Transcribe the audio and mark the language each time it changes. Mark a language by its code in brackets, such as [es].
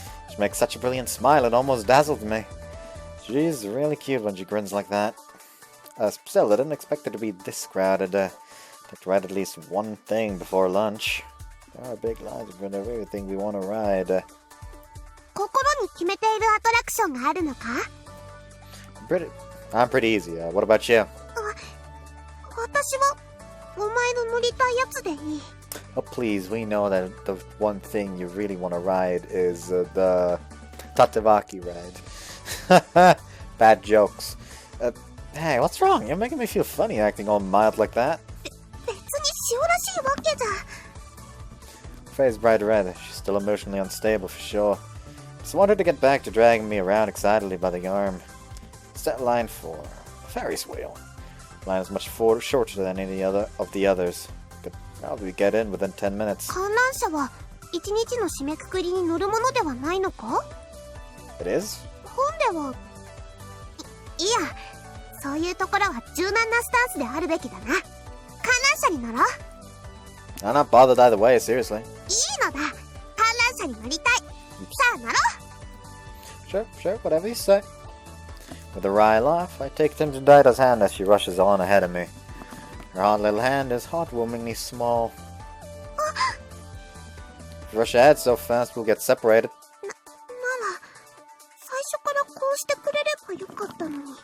[en] She makes such a brilliant smile, it almost dazzled me. She's really cute when she grins like that. Still, I didn't expect her to be this crowded. I'd like to ride at least one thing before lunch. There are big lines in front of everything we want to ride. [ja] 心に決めているアトラクションがあるのか？ [en] I'm pretty easy. What about you? [ja] 私はお前の乗りたいやつでいい。 [en] Oh, please, we know that the one thing you really want to ride is the Tatevaki ride. Bad jokes. Hey, what's wrong? You're making me feel funny acting all mild like that. [ja] 別に塩らしいわけじゃ。 [en] Her face bright red. She's still emotionally unstable for sure. Just wanted to get back to dragging me around excitedly by the arm. What's that line for? Ferris wheel. The line is much shorter than any other of the others. Could probably get in within 10 minutes. [ja] 観覧車は一日の締めくくりに乗るものではないのか？ [en] It is? [ja] 本では。いや、そういうところは柔軟なスタンスであるべきだな。観覧車に乗ろう。 [en] I'm not bothered either way, seriously. [ja] いいのだ。観覧車に乗りたい。さあ乗ろう。 [en] Sure, whatever you say. With a wry laugh, I take Tension Daida's hand as she rushes on ahead of me. Her hot little hand is heartwarmingly small. If we rush ahead so fast, we'll get separated. [ja] なら、最初からこうしてくれればよかったのに。